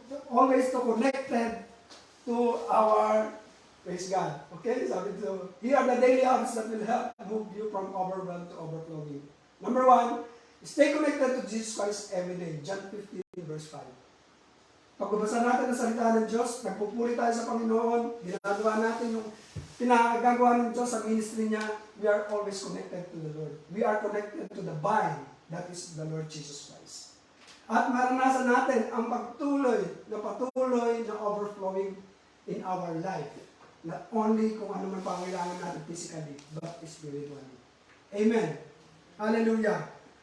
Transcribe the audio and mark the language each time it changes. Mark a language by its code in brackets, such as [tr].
[en] Always to connected to our praise God. Okay? [tl] Sabi dito, [en] here are the daily habits that will help move you from overwhelm to overflowing. Number 1, stay connected to Jesus Christ every day. John 15, verse 5. [tl] Pagbabasa natin ang salita ng Diyos, nagpupuri tayo sa Panginoon, ginagawa natin yung pinagagawa ng Diyos sa ministry niya, [en] we are always connected to the Lord. We are connected to the vine, that is the Lord Jesus Christ. [tl] At maranasan natin ang patuloy na overflowing in our life. [en] Not only [tl] kung ano man pangailangan natin [en] physically, but spiritually. Amen. Hallelujah.